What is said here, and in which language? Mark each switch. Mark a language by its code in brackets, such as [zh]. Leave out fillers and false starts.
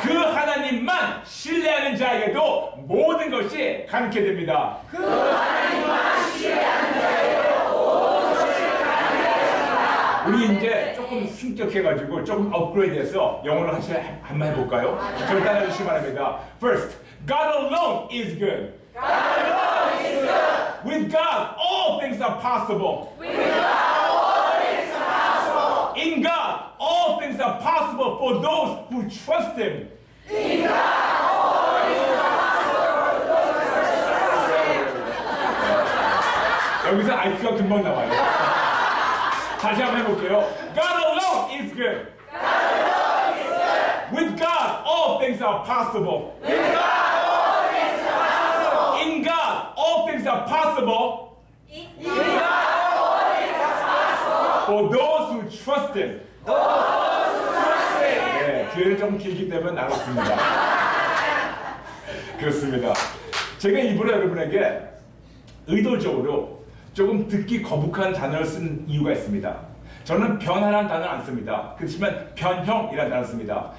[ko] 그 하나님만 신뢰하는 자에게도 모든 것이 가능케 됩니다. 그 하나님만 신뢰하는 자에게도 모든 것이 가능케 하십니다. 우리 이제 조금 승격해가지고 조금 업그레이드해서 영어로 같이 한번 해볼까요? 저를 따라주시기 바랍니다. [en] First, God alone is good. God alone is good. With God, all things are possible. With God, all things are possible. In God, all things are possible for those who trust Him. In God, all things are possible for those who trust Him. [ko] 여기서 IQ가 금방 나와요. 다시 한번 해볼게요. [en] God alone is good. God alone is good. With God, all things are possible. With God, all things are possible. In God, all things are possible In God, all things are possible for those who trust Him. for those who trust Him. [ko] 네, 뒤에는 좀 길기 때문에 나눴습니다. 그렇습니다. 제가 일부러 여러분에게 의도적으로 조금 듣기 거북한 단어를 쓴 이유가 있습니다. 저는 변화라는 단어를 안 씁니다. 그렇지만 변형이라는 단어를 씁니다.